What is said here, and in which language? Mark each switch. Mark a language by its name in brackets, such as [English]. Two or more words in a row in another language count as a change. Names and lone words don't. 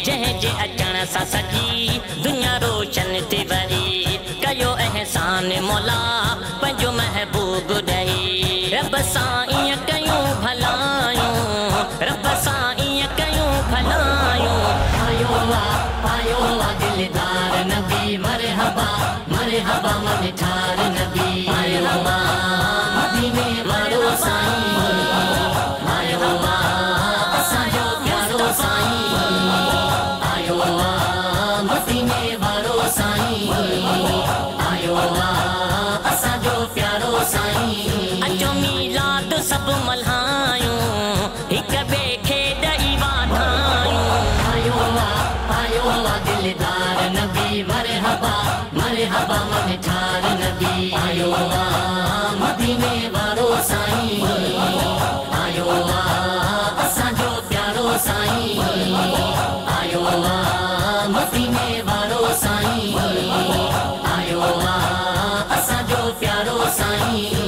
[Sindhi] जंहिंजे अचण सां सॼी दुनिया रोशन थी वरी, कयो एहसान मौला पंहिंजो महबूब ॾेई। रब सां ईअं कयूं भलायूं, रब सां ईअं कयूं भलायूं। आयो दिलदार नबी [Arabic] مرحبا مرحبا [Sindhi] मन ठार नबी। आयो मदीने वारो साईं, आयो असांजो प्यारो साईं, आयो मदीने वारो साईं, आयो असांजो प्यारो साईं। अचो मीलाद सब मल्हायूं, हिक ॿिए खे ॾेई वाधायूं। आयो दिलदार नबी [Arabic] مرحبا مرحبا [Sindhi] मन ठार नबी। आयो मदीने वारो साईं, आयो असांजो प्यारो साईं, आयो मदीने वारो साईं, आयो असांजो प्यारो साईं।